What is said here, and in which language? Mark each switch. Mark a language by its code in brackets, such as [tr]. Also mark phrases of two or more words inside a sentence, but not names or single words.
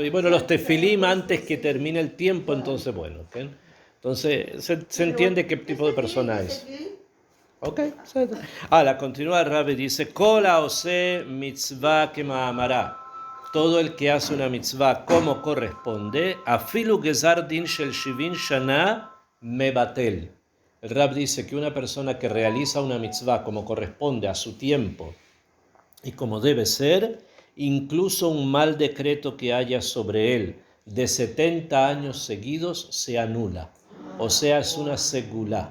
[es] Y bueno, los tefilim antes que termine el tiempo, entonces bueno. ¿ok? Entonces se entiende qué tipo de persona es. Ok. Continúa el Rabbi, dice, [he] כל העושה מצווה כמאמרה. [es] Todo el que hace una mitzvah como corresponde, [he] אפילו גזר דין של שבעים שנה מבטל. [es] El Rab dice que una persona que realiza una mitzvah como corresponde a su tiempo y como debe ser, incluso un mal decreto que haya sobre él de 70 años seguidos se anula. O sea, es una segulá.